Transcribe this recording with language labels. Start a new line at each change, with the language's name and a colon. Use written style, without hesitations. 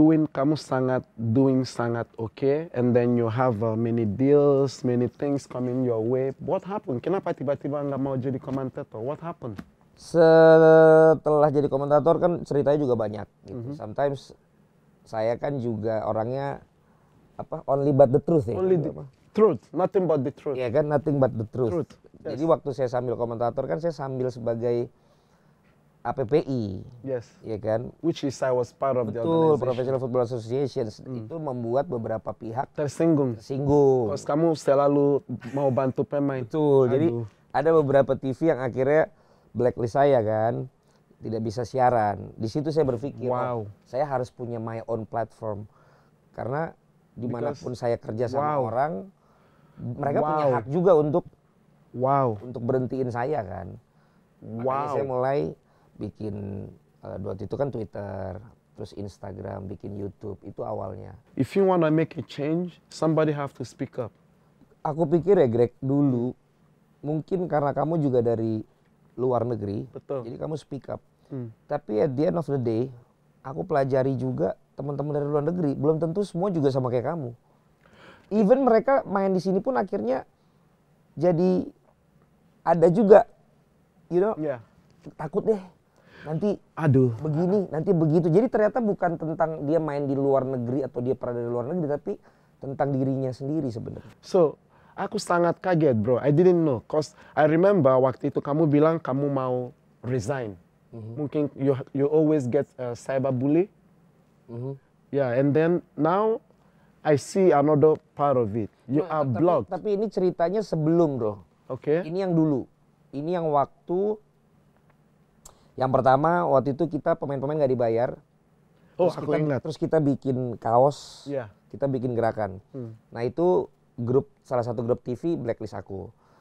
Indonesian: kamu sangat
English: okay, and then you have many deals, many things coming your way. What happened?
Indonesian: Kenapa tiba-tiba nggak mau jadi komentator? What happened? Setelah jadi komentator kan ceritanya juga banyak gitu. Sometimes saya kan juga orangnya
English: only but the truth
Indonesian: ya.
English: Only the truth, nothing but the truth.
Indonesian: Iya kan,
English: nothing but the truth. Yes.
Indonesian: Jadi waktu saya sambil komentator kan saya sambil sebagai APPI.
English: Yes.
Indonesian: Ya kan?
English: Which is I was part of the
Indonesian: Betul,
English: organization.
Indonesian: Professional Football Association itu membuat beberapa pihak Tersinggung. tersinggung. Kamu selalu mau bantu pemain. Betul. Jadi Aduh. ada beberapa TV yang akhirnya blacklist saya kan, tidak bisa siaran. Di situ saya berpikir, Wow. saya harus punya
English: my own platform.
Indonesian: Karena dimanapun saya kerja sama Wow. orang, mereka punya Wow. hak juga untuk Wow. berhentiin saya kan. Makanya Wow. saya mulai bikin waktu itu kan Twitter, terus Instagram, bikin YouTube, itu awalnya.
English: If you wanna make a change, somebody have to speak up.
Indonesian: Aku pikir ya Greg, dulu mungkin karena kamu juga dari luar negeri, Betul. jadi kamu speak up. Tapi
English: at the end of the day,
Indonesian: aku pelajari juga teman-teman dari luar negeri, belum tentu semua juga sama kayak kamu. Even mereka main di sini pun akhirnya jadi ada juga,
English: Yeah.
Indonesian: takut deh nanti Aduh. begini, nanti begitu. Jadi ternyata bukan tentang dia main di luar negeri atau dia pernah dari luar negeri, tapi tentang dirinya sendiri sebenarnya. So, aku sangat kaget, bro.
English: I didn't know, cause I remember
Indonesian: waktu itu kamu bilang kamu mau resign. Mungkin
English: you always get cyberbully. Yeah, and then now I see another part of it. You are blocked.
Indonesian: Tapi ini ceritanya sebelum, bro.
English: Okay.
Indonesian: Ini yang dulu. Ini yang waktu yang pertama, waktu itu kita pemain-pemain nggak dibayar. Oh, Terus aku kita, ingat. Terus kita bikin kaos,
English: Yeah.
Indonesian: kita bikin gerakan. Nah itu salah satu grup TV blacklist aku.